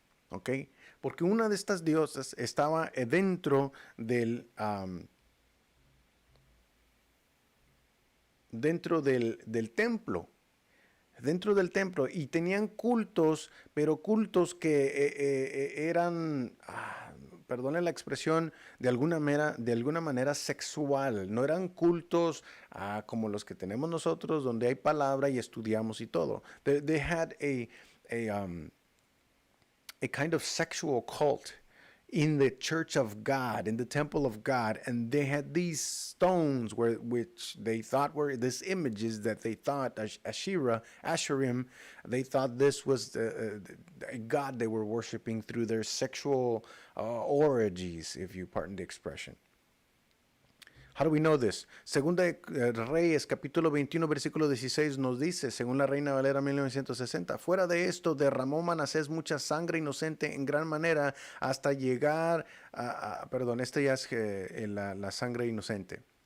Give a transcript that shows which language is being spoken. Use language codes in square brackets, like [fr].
[es] ¿Ok? Porque una de estas diosas estaba dentro del templo. Dentro del templo. Y tenían cultos, pero cultos que eran, perdonen la expresión, de alguna manera sexual. No eran cultos como los que tenemos nosotros, donde hay palabra y estudiamos y todo. [en] They had a kind of sexual cult in the church of God, in the temple of God, and they had these stones which they thought were these images that they thought Asherim, they thought this was a God they were worshiping through their sexual orgies, if you pardon the expression. How do we know this? [es] Segunda de Reyes, capítulo 21, versículo 16 nos dice, según la Reina Valera 1960, fuera de esto derramó Manasés mucha sangre inocente en gran manera hasta llegar perdón, ya es la sangre inocente.